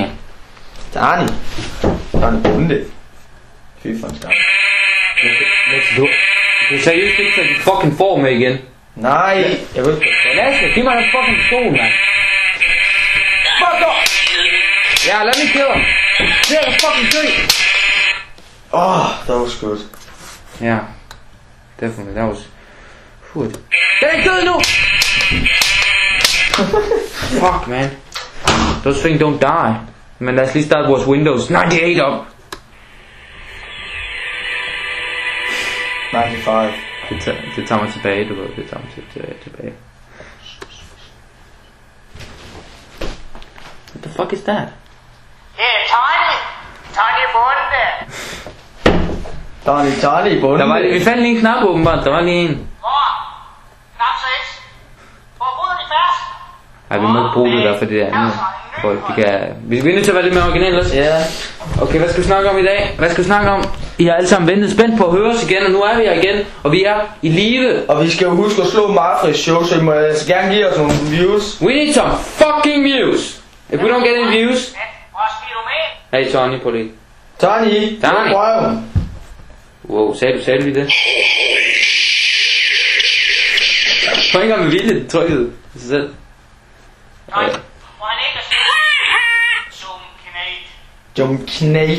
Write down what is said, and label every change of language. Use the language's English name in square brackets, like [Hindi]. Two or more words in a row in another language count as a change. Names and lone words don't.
[Danish] Tani. Tani Bunde. Fy for en skam. Du kan seriøst ikke tage din fucking form med igen. Nej, jeg ved ikke. Lasse, giv mig den fucking pistol, mand. [English] Fuck off! [Danish] Ja, [English] let me kill him. Kill the fucking tree. That was good. Yeah, definitely, that was good. [Danish] Den er død nu! [English] Fuck, man. Those things don't die. [Danish] Men lad os lige starte vores Windows 98 op. 95. Det tager mig tilbage, du ved. Det tager mig tilbage. [English] What the fuck is that? [Danish] Hey, Tony Bunde. Tani Bunde. Vi fandt lige en knap åbenbart. Der var lige en. Hvor? Knap 6. Hvor bryder de fast? Ej, vi må ikke bruge det der, for det er andet. Folk, de kan... Vi er nødt til at være lidt mere originale også. Ja. Okay, hvad skal vi snakke om i dag? Hvad skal vi snakke om? I har alle sammen ventet spændt på at høre os igen, og nu er vi her igen. Og vi er i live. Og vi skal jo huske at slå Marfrids show, så I må altså gerne give os nogle views. [English] We need some fucking views. If we don't get any views... [Danish] Hvor skal du med? Hey Tony, prøv lige. Tani, Tani. røven. Wow, sagde du lige det? Prøv ikke engang med vilje, det trykkede sig selv. Nej, hvor han ikke er Som knæt.